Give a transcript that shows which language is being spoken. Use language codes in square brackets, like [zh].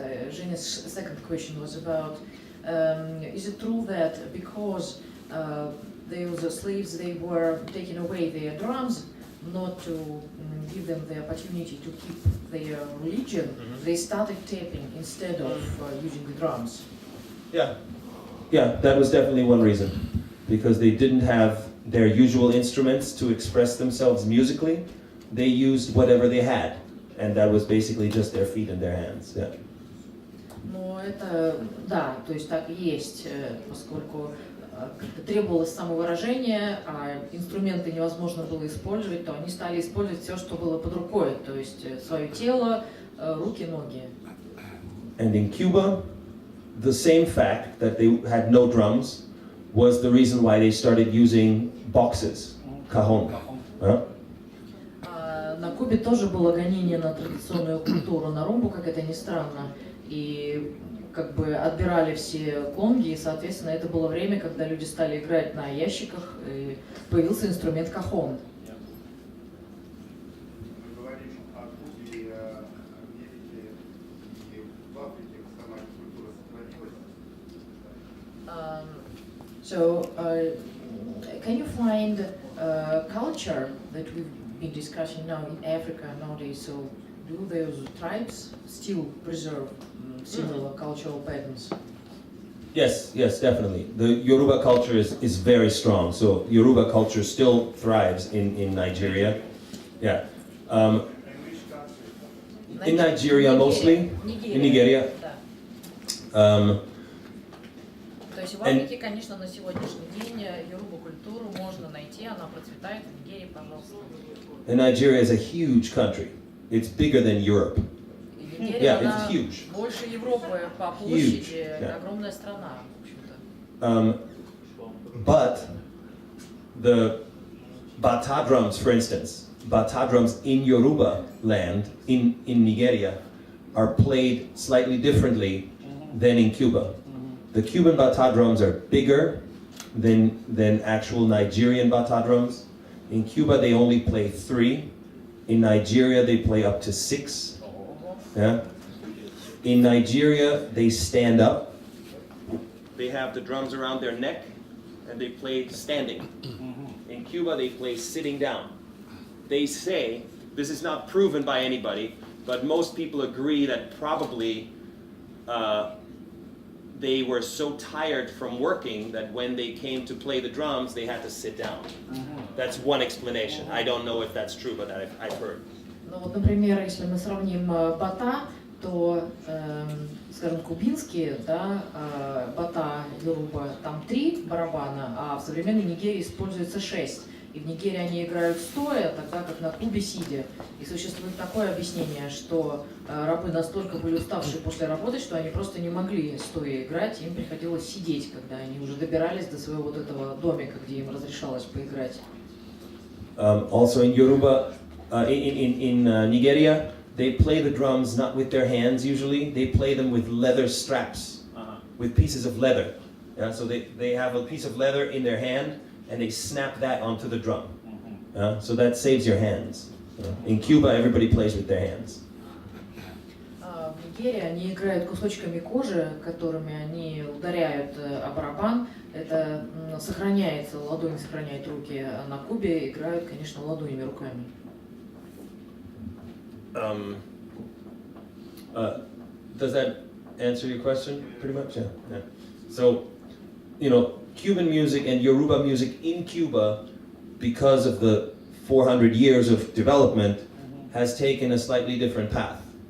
[en] Женя's second question was about, is it true that because those slaves, they were taking away their drums, not to give them the opportunity to keep their religion, they started tapping instead of using the drums? Yeah, that was definitely one reason, because they didn't have their usual instruments to express themselves musically. They used whatever they had, and that was basically just their feet and their hands. Yeah. [ru] Ну, это, да, то есть так и есть, поскольку требовалось самовыражение, а инструменты невозможно было использовать, то они стали использовать все, что было под рукой, то есть свое тело, руки, ноги. [en] And in Cuba, the same fact that they had no drums was the reason why they started using boxes, cajon. [ru] На Кубе тоже было гонение на традиционную культуру, на румбу, как это ни странно, и как бы отбирали все конги, и, соответственно, это было время, когда люди стали играть на ящиках, и появился инструмент кахон. Мы говорим о Кубе и о Америке, и в Африке сама культура сохранилась. [en] So, can you find culture that we've been discussing now in Africa nowadays? So, do those tribes still preserve similar cultural patterns? Yes, definitely. The Yoruba culture is very strong. So Yoruba culture still thrives in Nigeria. Yeah. In Nigeria mostly. In Nigeria. [ru] То есть в Африке, конечно, на сегодняшний день Yoruba культуру можно найти, она процветает в Нигерии, пожалуйста. [en] And Nigeria is a huge country. It's bigger than Europe. [ru] Нигерия, [en] it's huge. [ru] Больше Европы по площади, огромная страна, в общем-то. [en] But the bata drums, for instance, bata drums in Yoruba land, in Nigeria, are played slightly differently than in Cuba. The Cuban bata drums are bigger than actual Nigerian bata drums. In Cuba, they only play 3. In Nigeria, they play up to 6. Yeah. In Nigeria, they stand up. They have the drums around their neck, and they play standing. In Cuba, they play sitting down. They say, this is not proven by anybody, but most people agree that probably they were so tired from working that when they came to play the drums, they had to sit down. That's one explanation. I don't know if that's true, but I've heard. [ru] Ну вот, например, если мы сравним бата, то, скажем, кубинские, да, бата, Yoruba, там 3 барабана, а в современной Нигерии используется 6. И в Нигерии они играют стоя, тогда как на Кубе сидя. И существует такое объяснение, что рабы настолько были уставшие после работы, что они просто не могли стоя играть, им приходилось сидеть, когда они уже добирались до своего вот этого домика, где им разрешалось поиграть. [en] Also in Yoruba, in Nigeria, they play the drums not with their hands usually, they play them with leather straps, with pieces of leather. Yeah, so they have a piece of leather in their hand, and they snap that onto the drum. So that saves your hands. In Cuba, everybody plays with their hands. [ru] В Нигерии они играют кусочками кожи, которыми они ударяют о барабан. Это сохраняется, ладонь сохраняет руки. А на Кубе играют, конечно, ладонями, руками. [en] Does that answer your question? Pretty much, yeah. So, Cuban music and Yoruba music in Cuba, because of the 400 years of development, has taken a slightly different path.